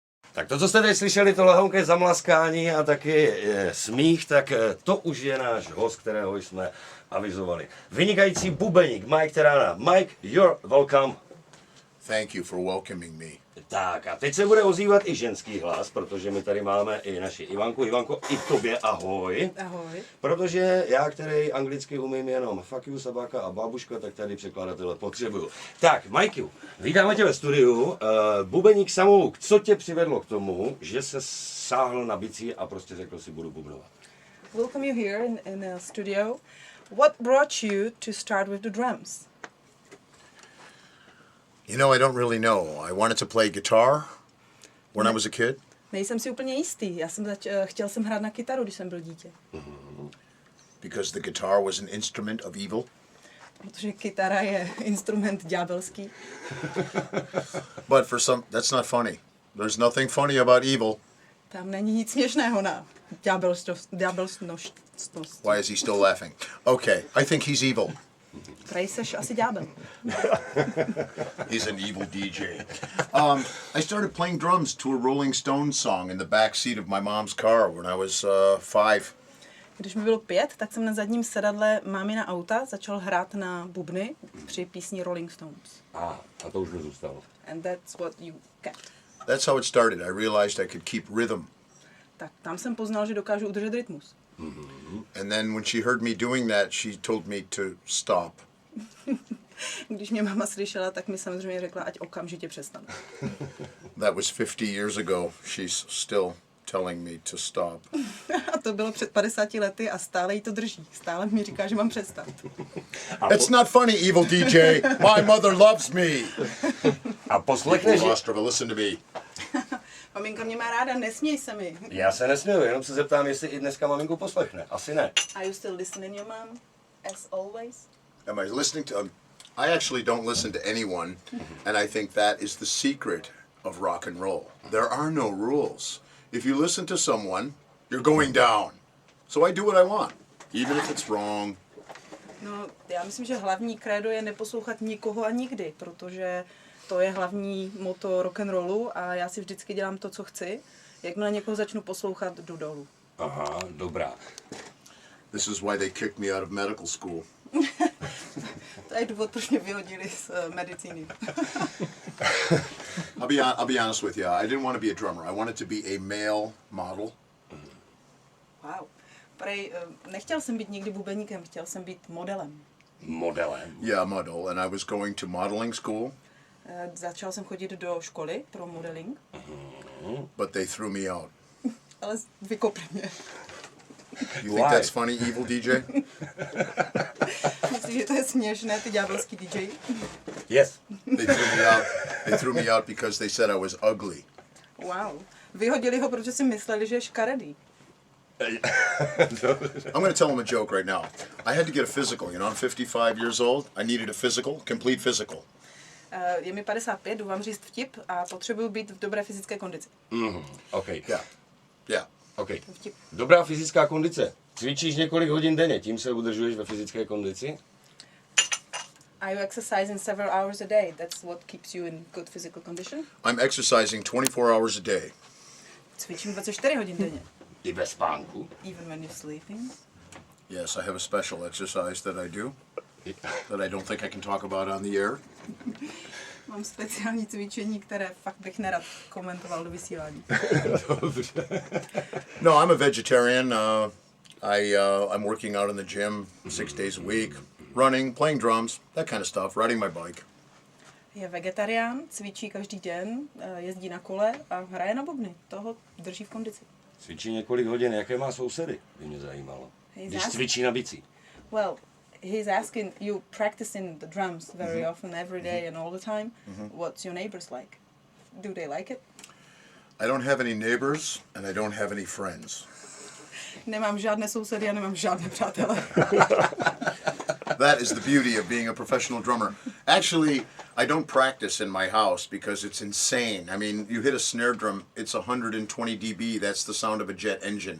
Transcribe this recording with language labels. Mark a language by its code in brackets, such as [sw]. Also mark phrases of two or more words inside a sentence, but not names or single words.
[cs] Tak to, co jste tady slyšeli, to lehonké zamlaskání a taky smích, tak to už je náš host, kterého jsme avizovali. Vynikající bubeník Mike Terrana. [en] Mike, you're welcome. Thank you for welcoming me. [cs] Tak a teď se bude ozývat i ženský hlas, protože my tady máme i naši Ivanku. Ivanko, i tobě ahoj. Ahoj. Protože já, který anglicky umím jenom [en] fuck you, [cs] sabáka a babuška, tak tady překladatele potřebuju. Tak, Mikey, vítáme tě ve studiu. Bubeník Samouk, co tě přivedlo k tomu, že se sáhl na bicí a prostě řekl si, budu bubnovat? [en] Welcome you here in the studio. What brought you to start with the drums? You know, I don't really know. I wanted to play guitar when I was a kid. [cs] Nejsem si úplně jistý. Chtěl jsem hrát na kytaru, když jsem byl dítě. [en] Because the guitar was an instrument of evil. [cs] Protože kytara je instrument ďábelský. [en] But for some, that's not funny. There's nothing funny about evil. [cs] Tam není nic směšného na ďábelství. [en] Why is he still laughing? Okay, I think he's evil. [cs] Prej seš asi ďábel. [en] He's an evil DJ. I started playing drums to a Rolling Stones song in the back seat of my mom's car when I was 5. [cs] Když mi bylo 5, tak jsem na zadním sedadle mámina auta začal hrát na bubny při písni Rolling Stones. A to už nezůstalo. [en] And that's what you kept. That's how it started. I realized I could keep rhythm. [cs] Tak tam jsem poznal, že dokážu udržet rytmus. [en] And then when she heard me doing that, she told me to stop. [cs] Když mě máma slyšela, tak mi samozřejmě řekla, ať okamžitě přestanu. [en] That was 50 years ago. She's still telling me to stop. [cs] A to bylo před 50 lety a stále jí to drží. Stále mi říká, že mám přestat. [en] It's not funny, evil DJ. My mother loves me. [cs] A poslechneš... [en] Listen to me. [cs] Maminka mě má ráda, nesměj se mi. Já se nesměju, jenom se zeptám, jestli i dneska maminku poslechne. Asi ne. [en] Are you still listening, your mom? As always? Am I listening to... I actually don't listen to anyone, and I think that is the secret of rock and roll. There are no rules. If you listen to someone, you're going down. So I do what I want, even if it's wrong. [cs] No, já myslím, že hlavní krédo je neposlouchat nikoho a nikdy, protože to je hlavní motto rock'n'rollu a já si vždycky dělám to, co chci. Jakmile někoho začnu poslouchat, jdu dolů. Aha, dobrá. [en] This is why they kicked me out of medical school. [cs] To je důvod, proč mě vyhodili z medicíny. [en] I'll be honest with you. I didn't want to be a drummer. I wanted to be a male model. Wow. [cs] Prej, nechtěl jsem být nikdy bubeníkem, chtěl jsem být modelem. Modelem? [en] Yeah, model. And I was going to modeling school. [cs] Začal jsem chodit do školy pro modeling. [en] But they threw me out. [cs] Ale vykopli mě. [en] You think that's funny, evil DJ? [cs] Myslím, že to je směšné, ty ďábelský DJ. [en] Yes. They threw me out because they said I was ugly. Wow. [cs] Vyhodili ho, protože si mysleli, že je škaredý. [en] I'm going to tell him a joke right now. I had to get a physical. You know, I'm 55 years old. I needed a physical, complete physical. [cs] Je mi 55, jdu vám říct vtip a potřebuju být v dobré fyzické kondici. [en] Okay. Yeah. [cs] Okay. Dobrá fyzická kondice. Cvičíš několik hodin denně, tím se udržuješ ve fyzické kondici? [en] Are you exercising several hours a day? That's what keeps you in good physical condition? I'm exercising 24 hours a day. [cs] Cvičím 24 hodin denně. I bez spánku? [en] Even when you're sleeping? Yes, I have a special exercise that I do that I don't think I can talk about on the air. [cs] Mám speciální cvičení, které fakt bych nerad komentoval do vysílání. No, [en] I'm a vegetarian. I'm working out in the gym 6 days a week, running, playing drums, that kind of stuff, riding my bike. [cs] Je vegetarián, cvičí každý den, jezdí na kole a hraje na bubny. Toho drží v kondici. Cvičí několik hodin, jaké má sousedy, by mě zajímalo. Když cvičí na bicí. [en] Well, he's asking, you practicing the drums very often, every day and all the time. What's your neighbors like? Do they like it? I don't have any neighbors and I don't have any friends. [cs] Nemám žádné sousedy a nemám žádné přátele. [en] That is the beauty of being a professional drummer. Actually, I don't practice in my house because it's insane. I mean, you hit a snare drum, it's 120 dB. That's the sound of a jet engine.